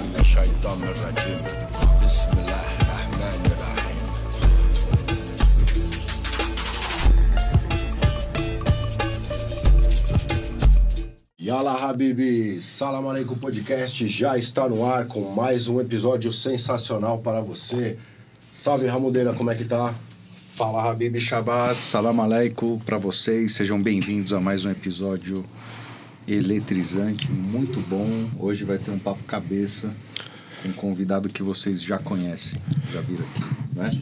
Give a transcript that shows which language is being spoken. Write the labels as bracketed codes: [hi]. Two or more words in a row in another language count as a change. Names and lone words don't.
[ar] الشيطان الرجيم بسم الله الرحمن الرحيم. يلا حبايب, [pt] Salam Aleikum Podcast já está no ar com mais um episódio sensacional para você. Salve Ramudeira, como é que tá? Fala Habib Shabazz, [ar] سلام عليكم [pt] para vocês, sejam bem-vindos a mais um episódio eletrizante, muito bom. Hoje vai ter um papo cabeça com um convidado que vocês já conhecem, já viram aqui, né?